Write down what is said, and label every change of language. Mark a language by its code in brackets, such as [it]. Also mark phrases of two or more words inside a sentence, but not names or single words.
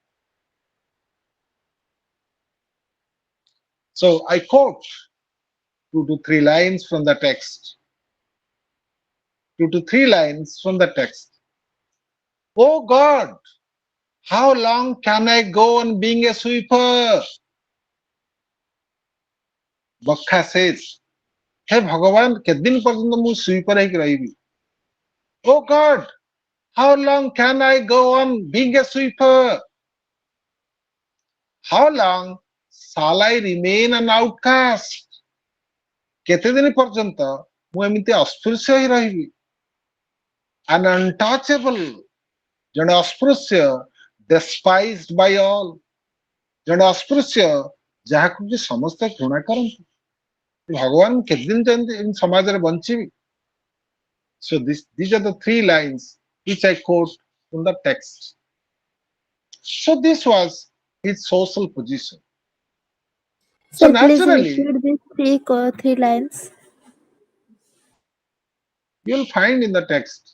[en] So I quote 2 to 3 lines from the text. 2 to 3 lines from the text. Oh God, how long can I go on being a sweeper? Bakha says, Hey Bhagavan, [or] କେତେ ପର୍ଯ୍ୟନ୍ତ ମୁଁ sweeper ହେଇକି ରହିବି? [en] Oh God, how long can I go on being a sweeper? How long shall I remain an outcast? [or] କେତେ ଦିନ ପର୍ଯ୍ୟନ୍ତ ମୁଁ ଏମିତି ଅସ୍ପୃଶ୍ୟ ହିଁ ରହିବି? [en] An untouchable, [or] ଜଣେ ଅସ୍ପୃଶ୍ୟ, [en] despised by all, [or] ଜଣେ ଅସ୍ପୃଶ୍ୟ ଯାହାକୁ କି ସମସ୍ତେ ଘୃଣା କରନ୍ତି। ଭଗବାନ କେତେ ଦିନ ଯେମିତି ସମାଜରେ ବଞ୍ଚିବି? [en] So these are the three lines which I quote from the text. So this was his social position. So Sir, please naturally, repeat these three lines. you'll find in the text.